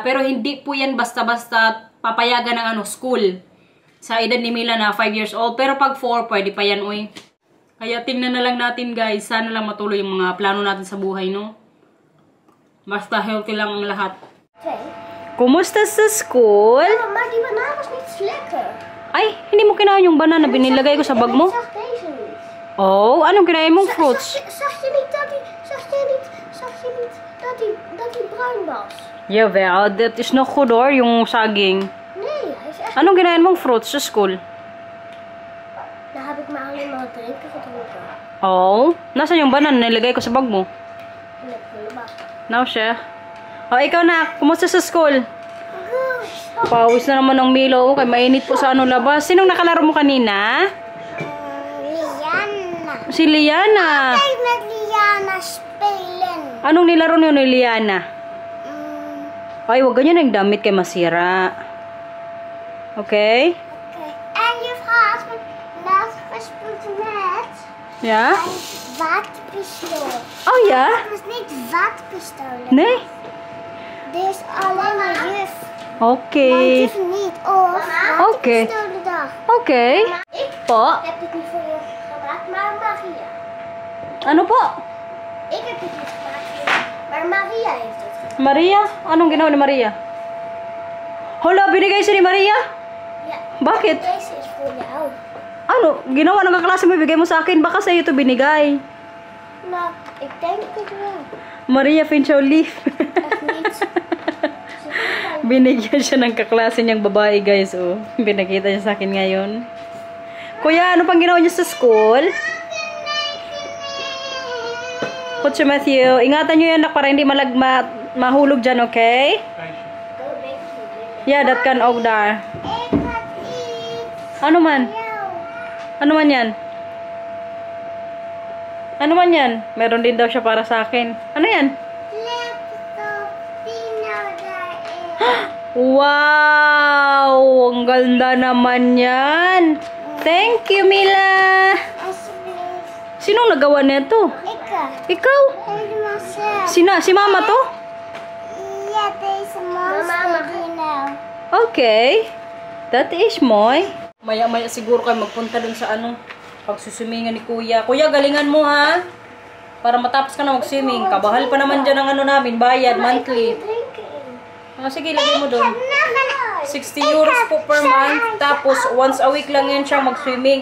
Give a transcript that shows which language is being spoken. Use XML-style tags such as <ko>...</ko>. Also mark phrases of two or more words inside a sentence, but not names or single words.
<tl>Pero hindi po yan basta-basta papayagan ng school. Sa edad ni Mila na</tl> <en>5 years old.</en> <tl>Pero pag 4, pwede pa yan, uy. Kaya tingnan na lang natin guys. Sana lang matuloy yung mga plano natin sa buhay, no? Basta healthy lang ang lahat. Okay. Kumusta sa school?</tl> <nl>Maar die banaan was niet lekker.</nl> <tl>Ay, hindi mo kinain yung banana. Binilagay ko sa bag mo.</tl> <nl>Ik zag deze niet.</nl> <tl>Oh, anong kinain mong fruits?</tl> <nl>Zag je niet dat die bruin was? Jawel, dat is nog goed hoor,</nl> <tl>yung saging.</tl> <nl>Nee, hij is echt...</nl> <tl>Anong kinain mong fruits sa school?</tl> <nl>Daar heb ik maar alleen maar het drinken gedronken.</nl> <tl>Oh, nasaan yung banana? Nilagay ko sa bag mo.</tl> <nl>En ik wil erbij.</nl> <tl>Now, siya. Oh, ikaw na. Kumusta sa school?</tl> <nl>Goed.</nl> <tl>Pawis na naman ng Milo. Kay mainit po sa labas. Sinong nakalaro mo kanina? Liana. Si Liana.</tl> <nl>Kijk met Liana spelen.</nl> <tl>Anong nilaro niyo ni Liana? Ay, wag ganyan ang damit kay masira. Okay? Okay.</tl> <nl>En juffrouw had me laatst gespeeld met Ja? een waterpistool. Oh, ja? Het was niet waterpistool. Nee? Dit is alleen maar juf. Maar Okay. juf niet. Of Oké. waterpistolendag. Okay. Ik Po? heb dit niet voor je gemaakt, maar Maria.</nl> <tl>Ano po?</tl> <nl>Ik heb dit niet gemaakt, maar Maria heeft het gemaakt.</nl> <tl>Maria? Anong ginawa ni Maria? Hala, binigay siya ni Maria?</tl> <nl>Ja.</nl> <tl>Bakit?</tl> <nl>Deze is voor jou.</nl> <tl>Ano? Ginawa ng kaklase mo, bigay mo sa akin. Baka sa'yo ito binigay.</tl> <nl>Nou, ik denk het wel. Maria vindt jou lief. Echt niet.</nl> <tl>Binigyan siya ng kaklase niyang babae, guys. Oh. Binakita niya sa akin ngayon. Kuya, ano pang ginawa niya sa school? Coach Matthew, ingatan niyo yan, anak, para hindi mahulog dyan, okay?</tl> <en>Yeah, that can</en> <nl>ook daar. Ik had iets</nl> <tl>Ano man?</tl> <nl>voor jou.</nl> <tl>Ano man yan? Ano man yan? Meron din daw siya para sa akin. Ano yan?</tl> <nl>Laptop, Pino daarin.</nl> <tl>Wow! Ang ganda naman yan.</tl> <en>Thank you, Mila.</en> <nl>Alsjeblieft.</nl> <tl>Sinong nagawa nito?</tl> <nl>Ik.</nl> <tl>Ikaw?</tl> <nl>Helemaal zelf.</nl> <tl>Si mama to?</tl> <nl>Ja, deze monster Dino.</nl> <en>Okay. That is mooi.</en> <tl>Maya-maya siguro kayo magpunta dun sa pagsusumingan ni Kuya. Kuya, galingan mo ha. Para matapos ka na mag-swimming. Kabahal pa naman dyan ang namin. Bayad, monthly. Sige, lagay mo dun. 60 euros po</tl> <en>per month.</en> <tl>Tapos,</tl> <en>once a week</en> <tl>lang yan siya mag-swimming.</tl>